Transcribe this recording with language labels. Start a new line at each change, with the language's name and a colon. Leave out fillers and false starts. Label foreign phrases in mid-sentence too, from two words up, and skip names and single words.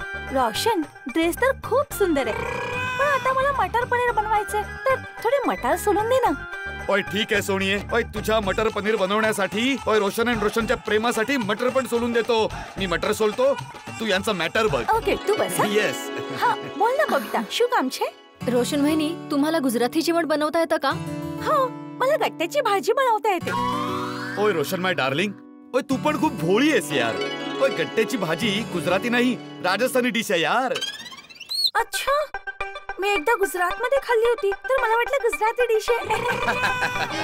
Marathi: रोशन, ड्रेस तर खूप सुंदर आहे, पण आता मला मटर पनीर बनवायचंय, तर थोडे मटार सोलून दे ना. ओय ठीक आहे सोनिये, ओय तुझ्या मटर पनीर बनवण्यासाठी ओय रोशन आणि रोशनच्या प्रेमासाठी मटर पण सोलून देतो. मी मटर सोलतो, तू यांचा मॅटर बघ. ओके तू बस. येस. हा बोल ना बबिता,
Gujarati: શું કામ છે?
Marathi: रोशन वहिनी, तुम्हाला गुजराती जेवण बनवता येतं का? हो, मला गट्ट्याची भाजी बनवता येते. ओय रोशन
English: my darling,
Marathi: ओय तू पण खूप भोळी आहेस यार. ओय गट्ट्याची भाजी गुजराती नाही राजस्थानी डिश आहे यार. अच्छा, मी एकदा गुजरात मध्ये खाल्ली होती तर मला वाटलं गुजराती डिश आहे.